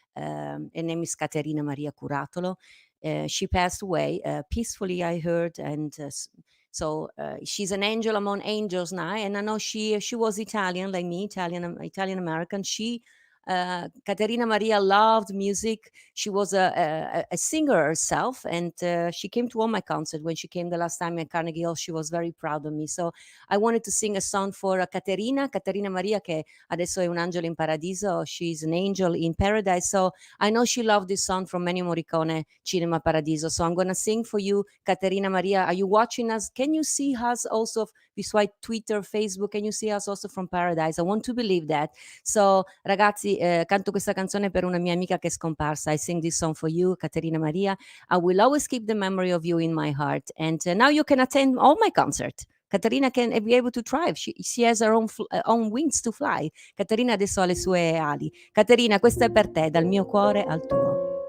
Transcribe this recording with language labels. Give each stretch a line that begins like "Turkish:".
English: Her name is Caterina Maria Curatolo. She passed away peacefully, I heard, and so she's an angel among angels now. And I know she was Italian, like me, Italian American. Caterina Maria loved music. She was a singer herself, and she came to all my concerts. When she came the last time at Carnegie Hall, she was very proud of me. So I wanted to sing a song for Caterina Maria,
Italian: che adesso è un angelo in paradiso.
English: She's an angel in paradise. So I know she loved this song from Ennio Morricone, Cinema Paradiso. So I'm going to sing for you, Caterina Maria. Are you watching us? Can you see us also? Vi suoi Twitter, Facebook, can you see us also from Paradise? I want to believe that.
Italian: So, ragazzi, canto questa canzone per una mia amica che è scomparsa.
English: I sing this song for you, Caterina Maria. I will always keep the memory of you in my heart. And now you can attend all my concerts. Caterina can be able to thrive. She has her own wings to fly.
Italian: Caterina adesso ha le sue ali. Caterina, questa è per te, dal mio cuore al tuo.